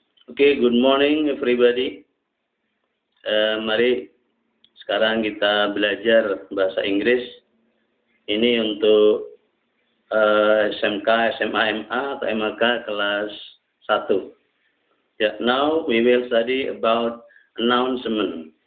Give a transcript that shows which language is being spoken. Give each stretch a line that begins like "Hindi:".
English: Okay, good morning everybody.
Indonesian: Mari sekarang kita belajar bahasa Inggris. Ini untuk SMK, SMA, MA atau MAK kelas 1.
English: Ya, now we will study about announcement.